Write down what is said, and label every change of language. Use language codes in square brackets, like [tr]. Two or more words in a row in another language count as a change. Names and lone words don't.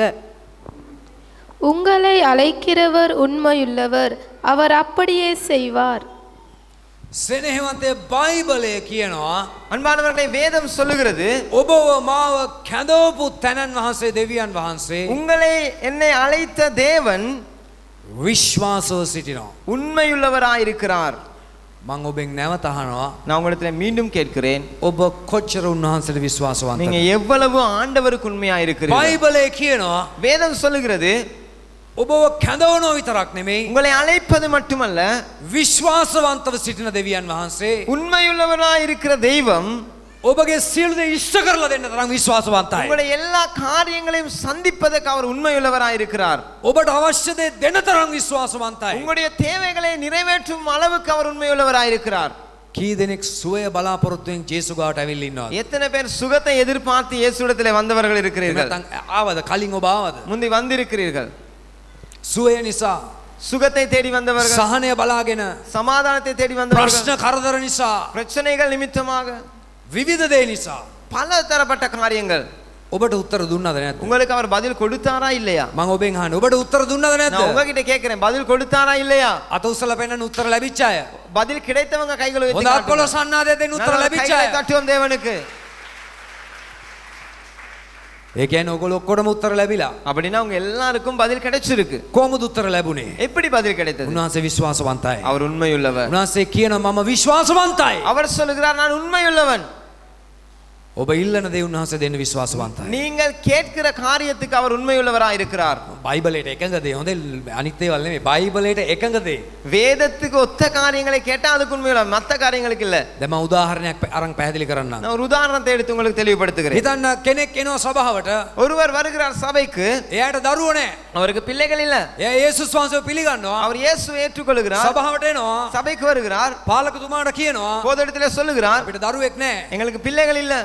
[ta] உங்களை அழைக்கிறவர் உண்மையுள்ளவர், அவர் அப்படியே செய்வார். [si] සෙනෙහවන්තේ බයිබලය කියනවා [ta] அன்பானவர்களே, வேதம் சொல்லுகிறது [si] ඔබව මාව කැඳවපු තැනන් වහන්සේ දෙවියන් වහන්සේ [ta] உங்களை என்னை அழைத்த தேவன் [si] විශ්වාසව සිටිනවා. [ta] உண்மையுள்ளவராயிருக்கிறார். [si] මම ඔබෙන් නැවත අහනවා [ta] நான் உங்களிடத்துல மீண்டும் கேட்கிறேன், [si] ඔබ කොච්චර උන්වහන්සේට විශ්වාසවන්තද? [ta] நீங்க எவ்வளவு ஆண்டவருக்கு உண்மையா இருக்கிறீர்கள்? [si] බයිබලය කියනවා [ta] வேதம் சொல்லுகிறது [si] ඔබව කැඳවනෝ විතරක් නෙමෙයි [ta] உங்களை அழைப்பது மட்டுமல்ல, [si] විශ්වාසවන්තව සිටින දෙවියන් වහන්සේ [ta] உண்மையுள்ளவராயிருக்கிற தெய்வம் [si] ඔබගේ සියලු දේ ඉෂ්ට කරලා දෙන්න තරම් විශ්වාසවන්තයි. [ta] உங்களுடைய எல்லா காரியங்களையும் சந்திப்பதற்கு அவர் உண்மையுள்ளவராயிருக்கிறார். [si] ඔබට අවශ්‍ය දේ දෙන තරම් විශ්වාසවන්තයි. [ta] உங்களுடைய தேவைகளை நிறைவேற்றும் அளவுக்கு அவர் உண்மையுள்ளவராயிருக்கிறார். [si] කී දෙනෙක් සුවය බලාපොරොත්තුෙන් ජේසු ගාවට ඇවිල්ලා ඉන්නවද? [ta] எத்தனை பேர் சுகத்தை எதிர்பார்த்து இயேசுவிடத்திலே வந்தவர்கள் இருக்கிறீர்கள்? [si] නැත්නම් ආවද? කලින් ඔබ ආවද? [ta] முந்தி வந்திருக்கிறீர்கள். [si] සුවය නිසා [ta] சுகத்தை தேடி வந்தவர்கள், [si] සහනය බලාගෙන [ta] சமாதானத்தை தேடி வந்தவர்கள், [si] ප්‍රශ්න කරදර නිසා [ta] பிரச்சனைகள் நிமித்தமாக [si] විවිධ දේ නිසා [ta] பல தரப்பட்ட காரியங்கள் [si] ඔබට උත්තර දුන්නද නැද්ද? [ta] உங்களுக்கு அவர் பதில் கொடுத்தாரா இல்லையா? [si] මම ඔබෙන් අහන්නේ ඔබට උත්තර දුන්නද නැද්ද? [ta] நான் உங்ககிட்ட கேக்குறேன், பதில் கொடுத்தாரா இல்லையா? [si] අත උස්සලා පෙන්නන උත්තර ලැබිච්ච අය. [ta] பதில் கிடைத்தவங்க கைகளை உயர்த்தி [si] හොඳ [ta] காட்டுங்க. [si] අත්කොලොස් අන්නාදේ දෙන්න උත්තර [ta] நல்ல [si] ලැබිච්ච [ta] கைகளை [si] අය. [ta] தட்டுவோம் தேவனுக்கு. [si] ඒ කියන්නේ ඔයගොල්ලෝ ඔක්කොටම උත්තර ලැබිලා. [ta] அப்படின்னா உங்க எல்லாருக்கும் பதில் கிடைச்சிருக்கு. [si] කොහොමද උත්තර ලැබුණේ? [ta] எப்படி பதில் கிடைத்தது? [si] උන්වහන්සේ විශ්වාසවන්තයි. [ta] அவர் உண்மையுள்ளவர். [si] උන්වහන්සේ කියනවා මම විශ්වාසවන්තයි. [ta] அவர் சொல்லுகிறார் நான் உண்மையுள்ளவன். [si] ඔබ ඉල්ලන දේ උන්වහන්සේ දෙන්න විශ්වාසවන්තයි. [ta] நீங்கள் கேட்கிற காரியத்துக்கு அவர் உண்மையுள்ளவராய் இருக்கிறார். [si] බයිබලයට එකඟ දේ හොඳ අනිත් ඒවල් නෙමෙයි. බයිබලයට එකඟ දේ. [ta] வேதத்துக்கு ஒத்த காரியங்களை கேட்டா அதுக்கு உண்மையுள்ளவர், மத்த காரியங்களுக்கு இல்ல. [si] දැන් මම උදාහරණයක් අරන් පැහැදිලි කරන්නම්. [ta] நான் ஒரு உதாரணத்தை எடுத்து உங்களுக்கு தெளிவுபடுத்துகிறேன். [si] හිතන්න කෙනෙක් එනවා සභාවට. [ta] ஒருவர் வருகிறார் சபைக்கு, [si] එයාට දරුවෝ නැහැ. [ta] அவருக்கு பிள்ளைகள் இல்ல. [si] එයා යේසුස් වහන්සේව පිළිගන්නවා. [ta] அவர் இயேசுவை ஏற்றுக்கொள்கிறார். [si] සභාවට එනවා. [ta] சபைக்கு வருகிறார். [si] පාලකතුමාට කියනවා [ta] போதகத்திலே சொல்லுகிறார், [si] අපිට දරුවෙක් නැහැ. [ta] எங்களுக்கு பிள்ளைகள் இல்ல.